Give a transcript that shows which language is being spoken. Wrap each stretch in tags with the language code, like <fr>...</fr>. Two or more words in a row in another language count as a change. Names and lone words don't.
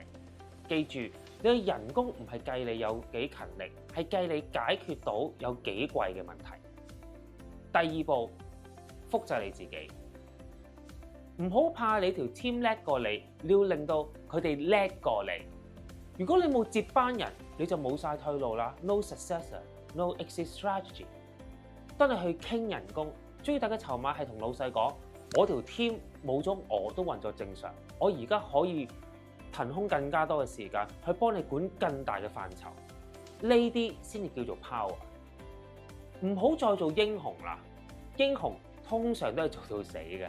<yue>記住，你嘅人工唔係計你有幾勤力，係計你解決到有幾貴嘅問題。第二步，複製你自己，唔好怕你條 team 叻過你，你要令到佢哋叻過你。如果你冇接班人，你就冇晒退路啦。</yue> <en>No successor, no exit strategy。</en> <yue>當你去傾人工，最大嘅籌碼係同老細講：我條 team 冇咗我都運作正常，我而家可以騰空更加多嘅時間去幫你管更大嘅範疇。呢啲先至叫做 power。唔好再做英雄啦，英雄通常都係做到死嘅。</yue>